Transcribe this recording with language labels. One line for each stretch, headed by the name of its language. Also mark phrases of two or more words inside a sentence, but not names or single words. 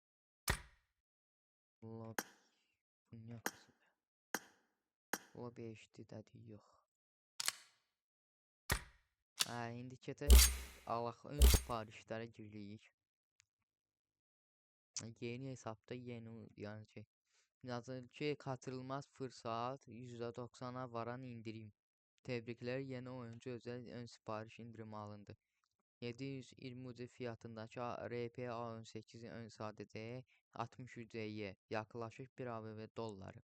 Azerbaijani: Lobby. Bu niyə kasıb? Lobby HD dədi yox. İndi keçək alaq ön sifarişlərə giririk. Yeni hesabda yeni yani şey. Yazır ki
Turkish: kaçırılmaz fırsat %90'a varan indirim. Tebrikler, yeni oyuncu özel ön sipariş indirimi alındı. 720 UD fiyatındaki RP A18 ön sadece 60 UD'ye yaklaşık 1 ABV dolları.